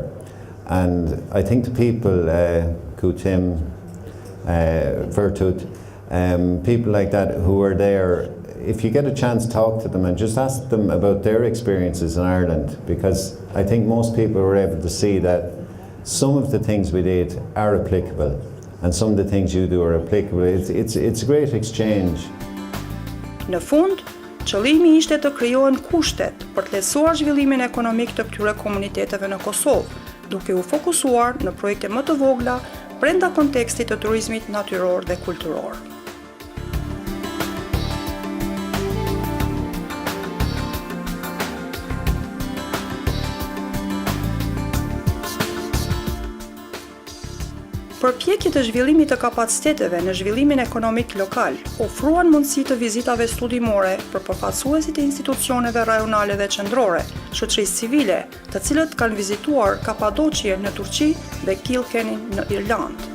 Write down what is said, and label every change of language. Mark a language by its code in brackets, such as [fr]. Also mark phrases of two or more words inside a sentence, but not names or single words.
[en] And I think the people, Kutim, Vertut, people like that who are there, if you get a chance to talk to them and just ask them about their experiences in Ireland, because I think most people were able to see that some of the things we did are applicable and some of the things you do are applicable. It's a great exchange. [sq] Në fund, qëllimi ishte të krijohen kushtet për të lehtësuar zhvillimin ekonomik të këtyre komuniteteve në Kosovë, duke u fokusuar në projekte më të vogla brenda kontekstit të turizmit natyror dhe kulturor. Përpjekjet e zhvillimit të kapaciteteve në zhvillimin ekonomik lokal ofruan mundësi të vizitave studimore për përfaqësuesit e institucioneve rajonale dhe qendrore, shoqërisë civile, të cilët kanë vizituar Kapadoqien në Turqi dhe Kilkenin në Irlandë.